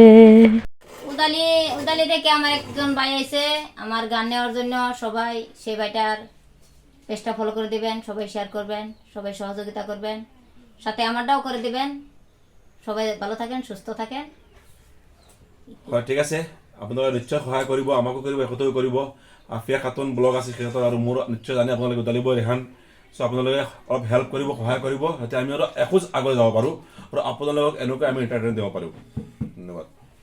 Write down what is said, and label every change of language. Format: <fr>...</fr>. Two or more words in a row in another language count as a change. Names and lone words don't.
<bn>উদালি থেকে আমার একজন ভাই আইছে আমার গান নেওয়ার জন্য। সবাই সেই ভাইটার পেজটা ফলো করে দিবেন, সবাই শেয়ার করবেন, সবাই সহযোগিতা করবেন, সাথে আমারটাও করে দিবেন। সবাই ভালো থাকেন, সুস্থ থাকেন।</bn> <as>ঠিক আছে, আপোনালোকে নিশ্চয় সহায় কৰিব, আমাকো কৰিব, একতাও কৰিব। আফিয়া খাতুন ব্লগ আছে সিহঁতৰ, আৰু মোৰ নিশ্চয় জানে আপোনালোকে উদালিব ৰেহান। চ' আপোনালোকে অলপ হেল্প কৰিব, সহায় কৰিব, যাতে আমি আৰু এখোজ আগুৱাই যাব পাৰোঁ আৰু আপোনালোকক এনেকৈ আমি এণ্টাৰটেইনমেণ্ট দিব পাৰোঁ। ধন্যবাদ।</as>